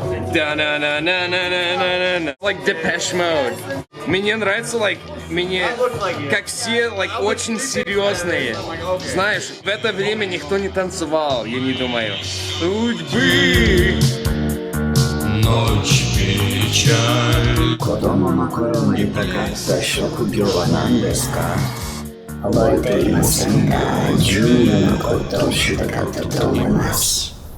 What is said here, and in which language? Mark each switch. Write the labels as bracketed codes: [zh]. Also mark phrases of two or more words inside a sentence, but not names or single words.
[en] Like Depeche Mode. [ru] Мне нравится, как все, очень серьезные. Знаешь, в это время никто не танцевал, я не думаю. Судьбы. Ночь печаль. [ja] 子供の頃にかかった職業は何ですか？覚えていませんが、重要なことをしたかったと思います。